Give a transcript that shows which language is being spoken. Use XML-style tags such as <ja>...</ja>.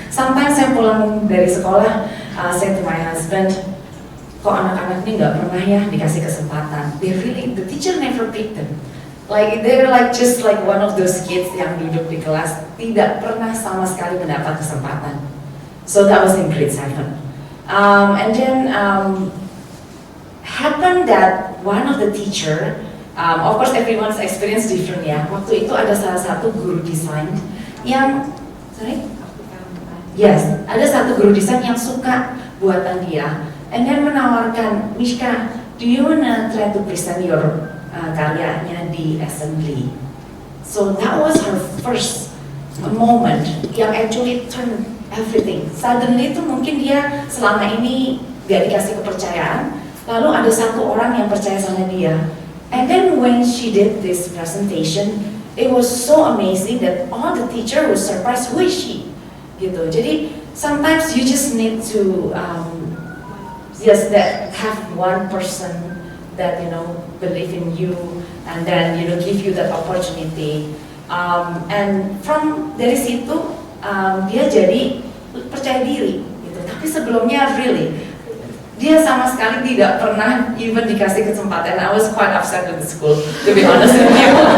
<en>Sometimes</en> <id>saya pulang dari sekolah,</id> <en>say to my husband,</en> <id>kok anak-anak ini nggak pernah ya dikasih kesempatan.</id> <en>The teacher never picked them. Like they're like just like one of those kids</en> <id>yang duduk di kelas tidak pernah sama sekali mendapat kesempatan.</id> <en>So that was in grade 7. And then happened that one of the teacher, of course everyone's experience different ya.</en> <id>Waktu itu ada salah satu guru desain yang,</id> <en>yes,</en> <id>ada satu guru desain yang suka buatan dia,</id> <en>and then</en> <id>menawarkan, Mishka,</id> <en>do you wanna try to present your</en> <id>karyanya di assembly?</id> <en>So that was her first moment</en> <id>yang</id> <en>actually turned everything. Suddenly</en> <id>itu mungkin dia selama ini gak dikasih kepercayaan, lalu ada satu orang yang percaya sama dia.</id> <en>And then when she did this presentation, it was so amazing that all the teacher was surprised, who is she?</en> <id>Gitu. Jadi</id> <en>sometimes you just need to just have one person that believe in you, and then give you that opportunity. And from</en> <id>dari situ dia jadi percaya diri gitu. Tapi sebelumnya</id> <en>really</en> <id>dia sama sekali tidak pernah</id> <en>even</en> <id>dikasih kesempatan.</id> <en>I was quite upset with the school, to be honest with you.</en>